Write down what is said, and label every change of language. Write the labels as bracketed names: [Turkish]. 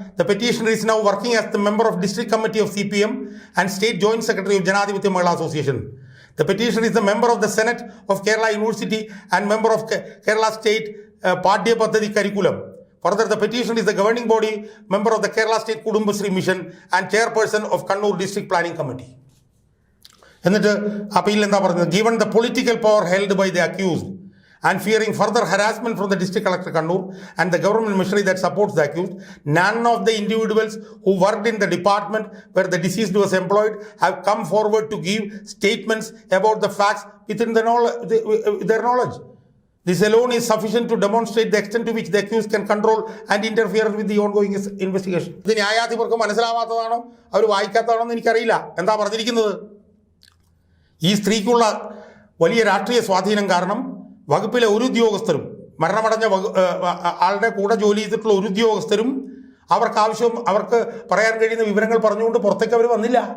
[English] The petitioner is now working as the member of district committee of CPM and state joint secretary of Janadhipathya Mahila association. The petitioner is the member of the senate of Kerala university and member of Kerala state പാഠ്യ പദ്ധതി curriculum. Further, the petitioner is the governing body member of the Kerala State Kudumbashree Mission and chairperson of Kannur District Planning Committee. [Malayalam] എന്നിട്ട് appeal എന്താ പറഞ്ഞത്? [English] Given the political power held by the accused and fearing further harassment from the district collector Kannur and the government machinery that supports the accused, none of the individuals who worked in the department where the deceased was employed have come forward to give statements about the facts within their knowledge. This alone is sufficient to demonstrate the extent to which the accused can control and interfere with the ongoing investigation. [Malayalam] ഇത് ന്യായാധിപർക്ക് മനസ്സിലാവാത്തതാണോ അവർ വായിക്കാത്തതാണോ എന്ന് എനിക്കറിയില്ല. എന്താ പറഞ്ഞിരിക്കുന്നത്? ഈ സ്ത്രീക്കുള്ള വലിയ രാഷ്ട്രീയ സ്വാധീനം കാരണം വകുപ്പിലെ ഒരു ഉദ്യോഗസ്ഥരും മരണമടഞ്ഞ ആളുടെ കൂടെ ജോലി ചെയ്തിട്ടുള്ള ഒരു ഉദ്യോഗസ്ഥരും അവർക്ക് പറയാൻ കഴിയുന്ന വിവരങ്ങൾ പറഞ്ഞുകൊണ്ട് പുറത്തേക്ക് അവർ വന്നില്ല.